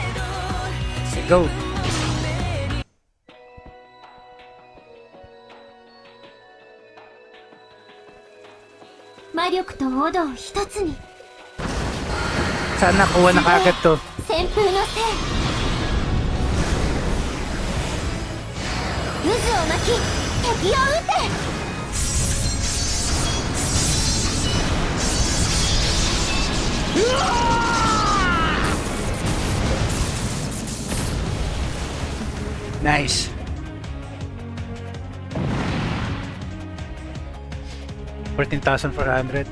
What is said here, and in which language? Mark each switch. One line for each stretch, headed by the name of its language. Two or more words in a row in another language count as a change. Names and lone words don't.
Japanese: Go. 魔力とオドを一つに。
Filipino: Sana kuha na kagad to.
Japanese: 旋風のせい。渦を巻き敵を撃て。 Nice. $14,400.